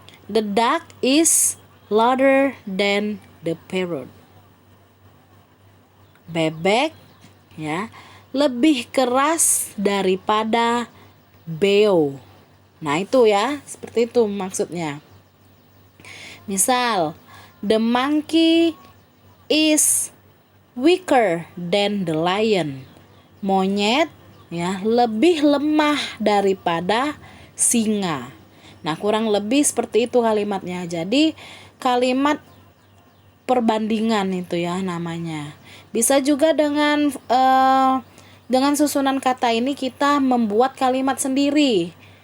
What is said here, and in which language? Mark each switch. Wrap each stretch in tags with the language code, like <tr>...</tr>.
<en>The duck is louder than the parrot.</en> <id>Bebek ya lebih keras daripada beo. Nah, itu ya, seperti itu maksudnya.</id> <en>Misal, the monkey is weaker than the lion.</en> <id>Monyet ya lebih lemah daripada singa. Nah, kurang lebih seperti itu kalimatnya. Jadi, kalimat perbandingan itu ya namanya. Bisa juga dengan susunan kata ini kita membuat kalimat sendiri.</id>